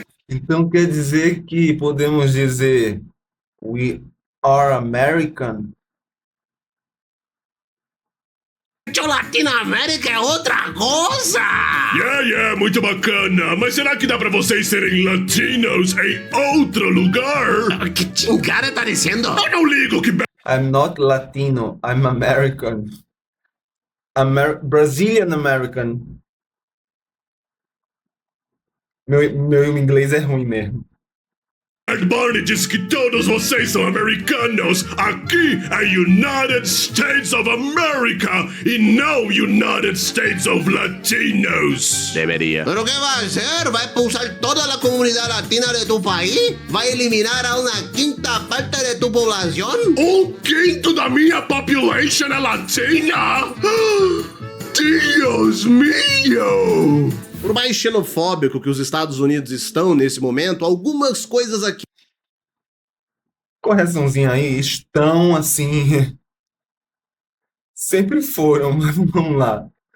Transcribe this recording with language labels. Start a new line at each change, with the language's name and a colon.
Portuguese: Então quer dizer que podemos dizer
English: We are American?
Portuguese: O Latinoamérica é outra coisa! Yeah, muito bacana. Mas será que dá pra vocês serem latinos em outro lugar? Que chingada tá dizendo? Eu não ligo que...
English: I'm not Latino, I'm American. Brazilian American.
Portuguese: Meu inglês é ruim mesmo. Bad Bunny diz que todos vocês são americanos. Aqui é United States of America e não United States of Latinos.
Spanish: Debería. ¿Pero qué va a hacer? ¿Va a expulsar toda la comunidad latina de tu país? ¿Va a eliminar a una quinta parte de tu población?
Portuguese: Um quinto da minha population é latina? Deus mío! Por mais xenofóbico que os Estados Unidos estão nesse momento, algumas coisas aqui... Correçãozinha aí, estão assim... Sempre foram, mas vamos lá.